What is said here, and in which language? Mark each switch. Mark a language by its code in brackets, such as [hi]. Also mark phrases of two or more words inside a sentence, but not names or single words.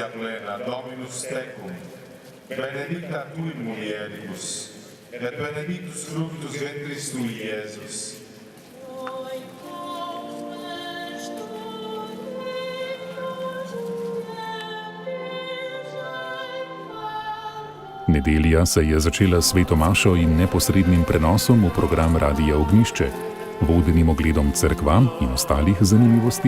[la] plena, Dominus tecum, benedicta tui mulieribus, et benedictus fructus ventris tui, Iesus. [sl] Nedelja se je začela s sveto mašo in neposrednim prenosom v program Radia Ognjišče, vodenim ogledom cerkva in ostalih zanimivosti.